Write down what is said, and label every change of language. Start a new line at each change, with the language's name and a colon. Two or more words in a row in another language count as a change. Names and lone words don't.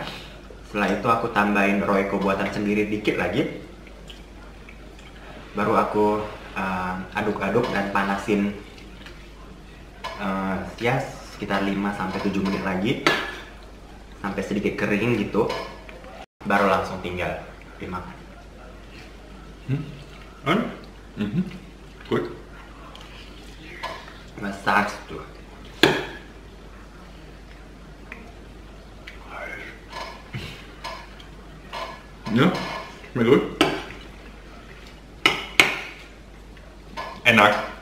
Indonesian: Setelah itu aku tambahin Royco buatan sendiri dikit lagi. Baru aku aduk-aduk dan panasin ya sekitar 5-7 menit lagi sampai sedikit kering gitu, baru langsung tinggal dimakan.
German: Gut. Was sagst du? Ja, mir gut.
Indonesian: Enak.